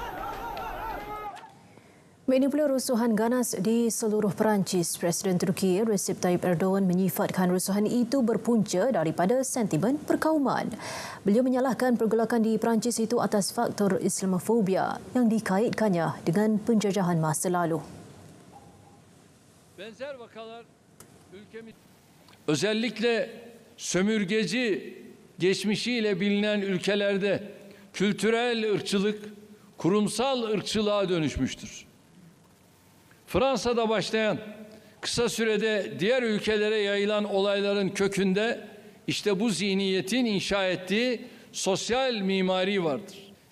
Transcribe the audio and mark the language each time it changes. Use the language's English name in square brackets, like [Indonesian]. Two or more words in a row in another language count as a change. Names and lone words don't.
[Malay] Ini pula rusuhan ganas di seluruh Perancis. Presiden Turki Recep Tayyip Erdogan menyifatkan rusuhan itu berpunca daripada sentimen perkauman. Beliau menyalahkan pergolakan di Perancis itu atas faktor Islamofobia yang dikaitkannya dengan penjajahan masa lalu. [Turkish] Benzer vakalar ülkemiz özellikle sömürgeci geçmişiyle bilinen ülkelerde kültürel ırkçılık kurumsal ırkçılığa dönüşmüştür. Fransa'da başlayan kısa sürede diğer ülkelere yayılan olayların kökünde işte bu zihniyetin inşa ettiği sosyal mimari vardır.